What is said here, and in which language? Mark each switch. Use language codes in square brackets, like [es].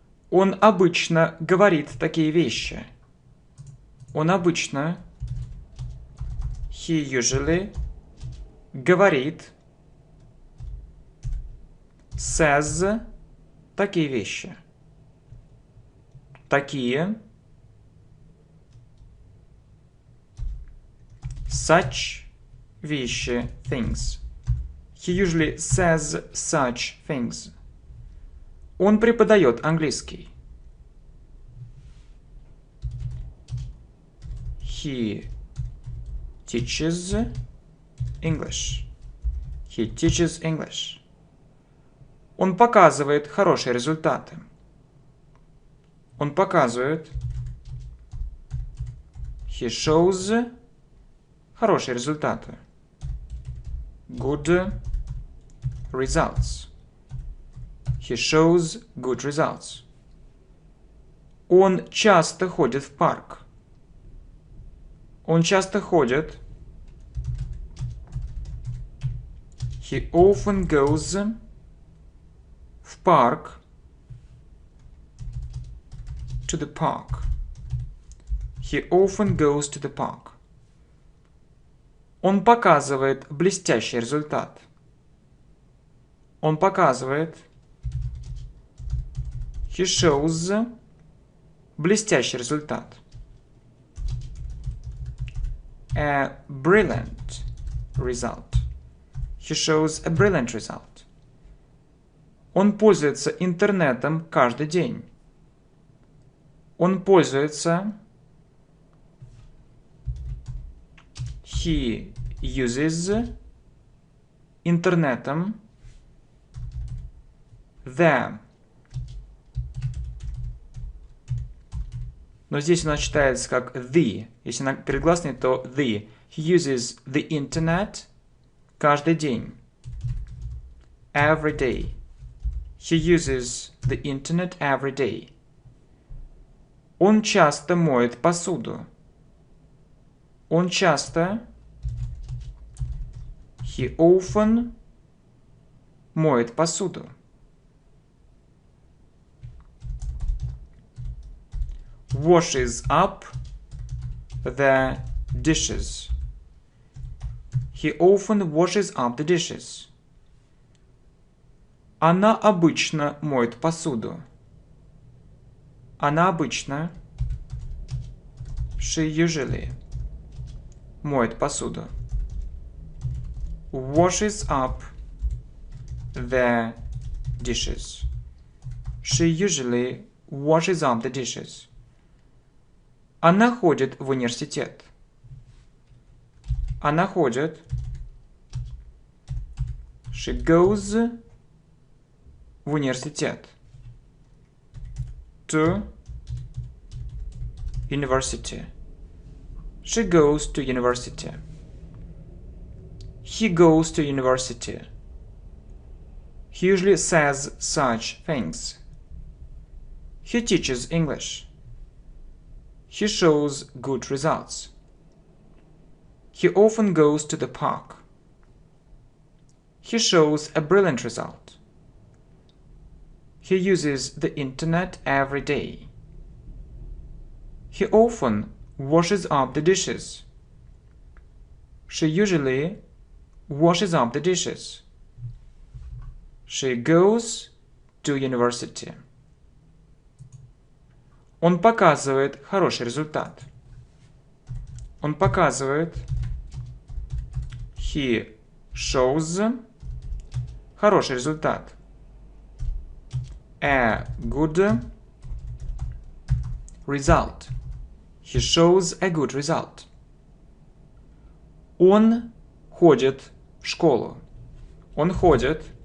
[ru] Он обычно говорит такие вещи. Он обычно. [en] He usually [ru] говорит. [en] Says [ru] такие вещи. Такие. [en] Such [ru] вещи. [en] Things. He usually says such things. [ru] Он преподает английский. [en] He teaches English. He teaches English. [ru] Он показывает хорошие результаты. Он показывает. [en] He shows [ru] хорошие результаты. [en] Good results. He shows good results. [ru] Он часто ходит в парк. Он часто ходит. [en] He often goes [ru] в парк. [en] To the park. He often goes to the park. [ru] Он показывает блестящий результат. Он показывает. [en] He shows [ru] блестящий результат. [en] A brilliant result. He shows a brilliant result. [ru] Он пользуется интернетом каждый день. Он пользуется. [en] He uses [ru] интернетом. [en] The. [ru] Но здесь она читается как the. Если она перегласная, то the. [en] He uses the internet [ru] каждый день. [en] Every day. He uses the internet every day. [ru] Он часто моет посуду. Он часто. [en] He often [ru] моет посуду. [en] Washes up the dishes. He often washes up the dishes. [ru] Она обычно моет посуду. Она обычно. [en] She usually [ru] моет посуду. [en] Washes up the dishes. She usually washes up the dishes. [ru] Она ходит в университет. Она ходит. [en] She goes [ru] в университет. [en] To university. She goes to university. He goes to university. He usually says such things. He teaches English. He shows good results. He often goes to the park. He shows a brilliant result. He uses the internet every day. He often washes up the dishes. She usually washes up the dishes. She goes to university. [ru] Он показывает хороший результат. Он показывает. [en] He shows [ru] хороший результат. [en] A good result. He shows a good result. [ru] Он ходит в школу. Он ходит.